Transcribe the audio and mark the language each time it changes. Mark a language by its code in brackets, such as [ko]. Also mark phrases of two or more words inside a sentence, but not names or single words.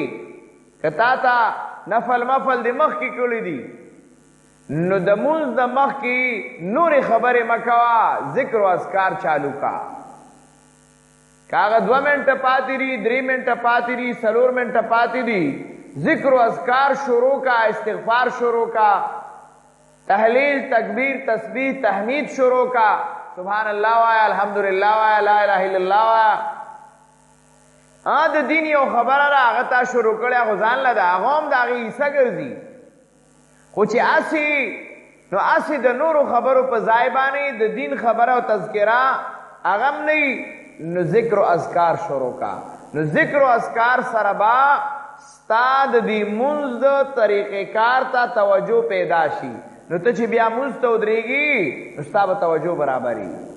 [ps] که تا ته نفل مفل د مخکې کړي دي نو د مونځ د مخکې نورې خبرې مه کوه ذکر و اذکار چالو کا که هغه 2 منټه پاتې دي 3 منټه پاتې دي 4 منټه پاتې دي ذکر و اذکار شروع کا استغفار شروع کا تحلیل تکبیر تسبیح تحمید شروع کا [ar] سبحان الله [ps] وایا الحمدلله وایا [ar] لا اله الا الله [ps] وایا د دین یو خبره را هغه تا شروع کړی هغه ځان له ده هغه هم د هغې حصه ګرځي خو چې اسی نو اسی د نورو خبرو په ځای باندې د دین خبره او تذکره هغه هم نه نو ذکر و اذکار شروع کا نو ذکر و اذکار سره به ستا د دې مونځ د طریقې کار ته توجه پیدا شي نو ته چې بیا مونځ ته ودرېږي نو ستا به توجه برابري